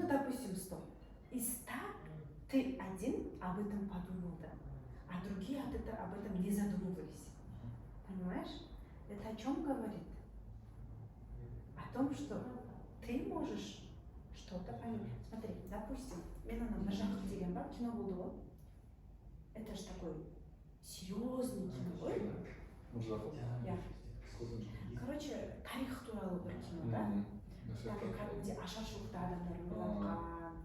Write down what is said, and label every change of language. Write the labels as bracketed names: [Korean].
[Russian] Ну, допустим, 100. Из 100 ты один об этом подумал, да? А другие об этом не задумывались. Понимаешь? Это о чем говорит? О том, что ты можешь что-то поменять. Смотри, допустим, [Kazakh] мен ана Міржақып деген бар, кино болды ғой. [Russian] Это же такой серьезный кино [Kazakh] ғой. [Russian] Міржақып? [Kazakh] Я. Короче, тарих туралы бір кино, да? Там кәдімгідей ашаршылықта адамдар ойланған.